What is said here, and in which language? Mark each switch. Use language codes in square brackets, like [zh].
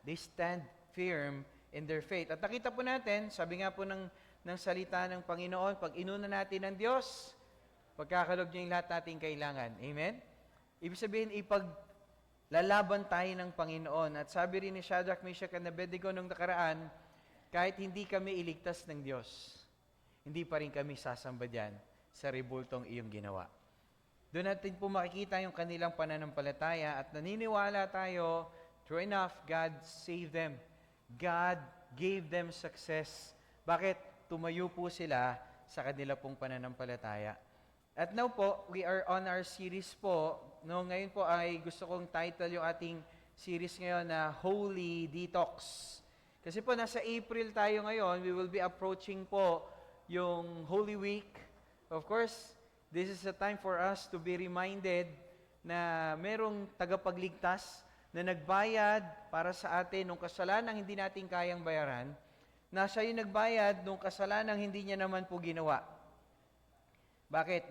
[en] They stand firm in their faith. [tl] At nakita po natin, sabi nga po ng salita ng Panginoon, pag inuna natin ng Diyos, pagkakalob niya yung lahat nating kailangan. Amen? Ibig sabihin, ipaglalaban tayo ng Panginoon. At sabi rin ni Shadrach, Meshach, and Abednego nung nakaraan, kahit hindi kami iligtas ng Diyos, hindi pa rin kami sasamba dyan sa rebultong iyong ginawa. Doon natin po makikita yung kanilang pananampalataya at naniniwala tayo, [en] true enough, God saved them. God gave them success. [tl] Bakit? Tumayo po sila sa kanila pong pananampalataya. [en] At now po, we are on our series po. [tl] No, ngayon po ay gusto kong title yung ating series ngayon na Holy Detox. Kasi po nasa April tayo ngayon, [en] we will be approaching [tl] po yung Holy Week. [en] Of course, this is a time for us to be reminded [tl] na merong tagapagligtas na nagbayad para sa atin nung kasalanang hindi natin kayang bayaran, na siya yung nagbayad nung kasalanang hindi niya naman po ginawa. Bakit?